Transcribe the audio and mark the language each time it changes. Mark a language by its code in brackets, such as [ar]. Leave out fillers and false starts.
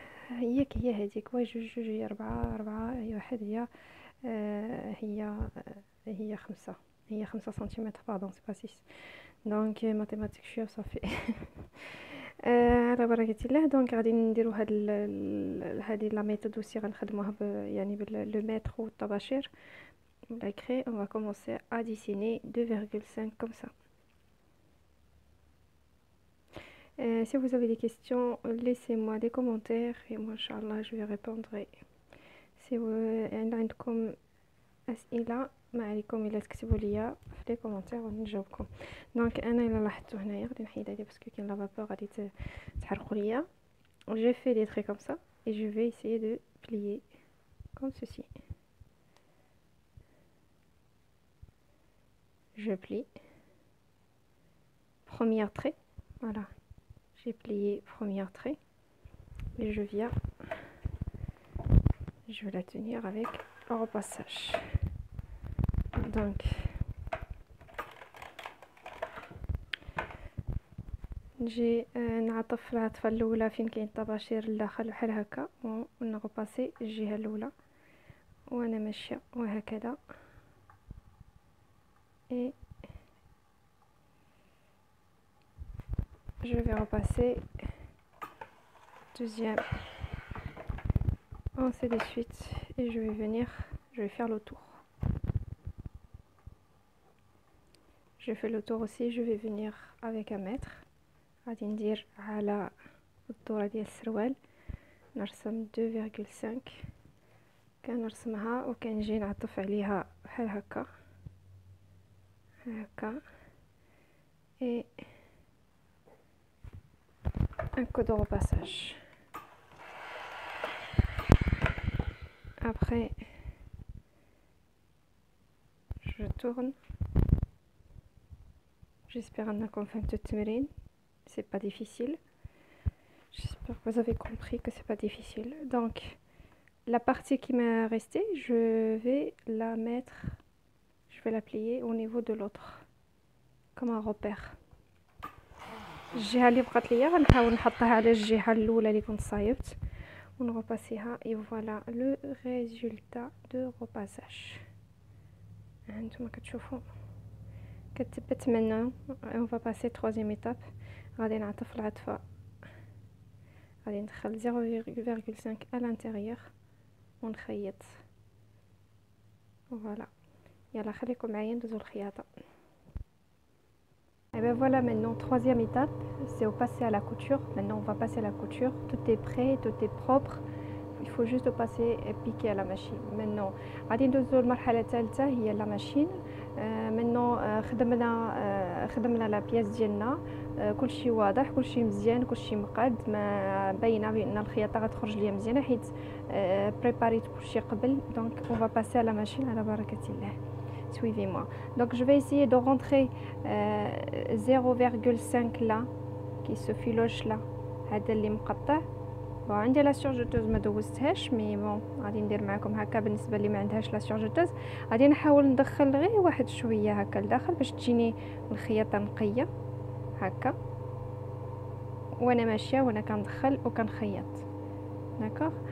[ar] هي هذيك واحد جوج جوج هي 4 هي واحد هي هي هي 5 هي 5 سنتيمتر باردون سي با 6. دونك ماتيماتيك شويه وصافي. على بركه الله. دونك غادي نديرو هذه لا ميثود aussi غنخدموها يعني باللو متر والطباشير la craie. [fr] On va commencer à dessiner 2,5 comme ça. Si vous avez des questions, laissez-moi des commentaires et moi inchallah je vais répondre. [ar] Si عندكم أسئلة ما عليكم إلا تكتبوا ليا في لي كومونتير ونجاوبكم. دونك انا الا لاحظتوا هنايا غادي نحيد هذه باسكو كاين لا فابور غادي تحرقوا ليا. [fr] J'ai fait des traits comme ça et je vais essayer de plier comme ceci. Je plie, premier trait, voilà, j'ai plié premier trait et je viens, je vais la tenir avec le repassage. [ar] Donc نجي نعطف العطفه الاولى فين كاين الطباشير لداخل بحال هكا ونغباسي الجهه الاولى وانا ماشيه وهكذا. [fr] Et je vais repasser deuxième, ainsi de suite, et je vais faire le tour. Je fais le tour aussi, je vais venir avec un mètre. [ar] غادي ندير على الدورة ديال السروال نرسم 2,5 كنرسمها وكنجي نعطف عليها بحال هكا هكا [fr] et un coup de repassage. Après je tourne. [ar] J'espère انكم فهمتوا التمرين. [fr] C'est pas difficile. J'espère que vous avez compris que c'est pas difficile. Donc la partie qui m'est restée, je vais la plier au niveau de l'autre comme un repère. [ar] الجهه اللي بقات ليا غنحاول نحطها على الجهه الاولى اللي كنت صايبت ونغباسيها. [fr] et voilà le résultat de repassage. [ar] هانتوما كتشوفوا كتثبت منه. [fr] on va passer troisième étape. [ar] غادي نعطف العطفه غادي ندخل 0,5 [fr] à l'intérieur [ar] ونخيط. voilà. يلا خليكم معايا ندوزو الخياطه. [fr] Et ben voilà, maintenant troisième étape, c'est au passer à la couture. Maintenant on va passer à la couture. Tout est prêt, tout est propre. Il faut juste passer et piquer à la machine. [ar] Maintenant غادي ندوزو المرحله الثالثه هي لا ماشين. maintenant خدمنا لا بياس ديالنا. كلشي واضح، كلشي مزيان، كلشي مقاد، ما باينه بان الخياطه غتخرج ليا مزيانه حيت بريباريت كلشي قبل. [fr] دونك on va passer à la machine [ar] على بركه الله. [fr] Suivez-moi. Donc je vais essayer de rentrer 0,5 là qui se filoche là [ar] هذا اللي مقطع. وعندي لا سورجوتوز ما دوزتهاش مي بون غادي ندير معكم هكا. بالنسبه اللي ما عندهاش لا سورجوتوز غادي نحاول ندخل غير واحد شويه هكا لداخل باش تجيني الخياطه نقيه هكا وانا ماشيه وانا كندخل وكنخيط. داكوغ.